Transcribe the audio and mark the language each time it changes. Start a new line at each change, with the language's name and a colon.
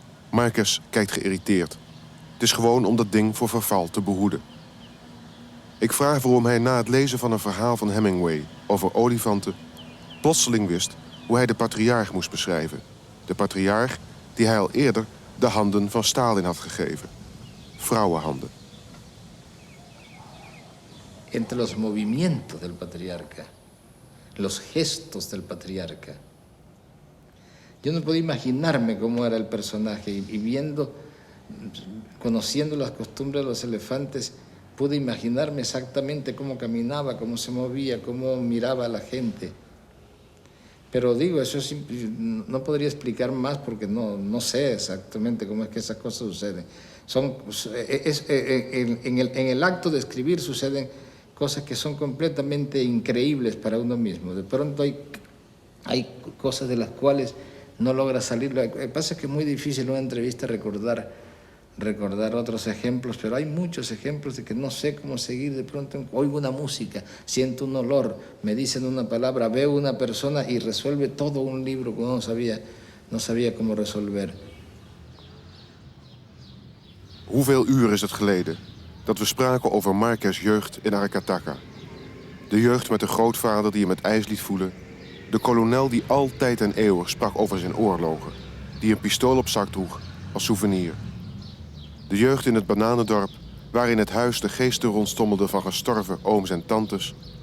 Dutch: Márquez kijkt geïrriteerd. Het is gewoon om dat ding voor verval te behoeden. Ik vraag waarom hij na het lezen van een verhaal van Hemingway over olifanten plotseling wist hoe hij de patriarch moest beschrijven. De patriarch die hij al eerder de handen van Stalin had gegeven. Vrouwenhanden.
Spanish: Entre los movimientos del patriarca, los gestos del patriarca. Yo no podía imaginarme cómo era el personaje y viendo, conociendo las costumbres de los elefantes, pude imaginarme exactamente cómo caminaba, cómo se movía, cómo miraba a la gente. Pero digo, eso no podría explicar más porque no sé exactamente cómo es que esas cosas suceden. En el acto de escribir suceden cosas que son completamente increíbles para uno mismo. De pronto hay cosas de las cuales no logra salir. Lo que pasa es que es muy difícil en una entrevista recordar otros ejemplos, pero hay muchos ejemplos de que no sé cómo seguir. De pronto oigo una música, siento un olor, me dicen una palabra, veo una persona y resuelve todo un libro que uno no sabía cómo resolver.
Dutch: Hoeveel uur is het geleden dat we spraken over Márquez' jeugd in Aracataca? De jeugd met de grootvader die hem het ijs liet voelen. De kolonel die altijd en eeuwig sprak over zijn oorlogen. Die een pistool op zak droeg als souvenir. De jeugd in het bananendorp waar in het huis de geesten rondstommelden van gestorven ooms en tantes.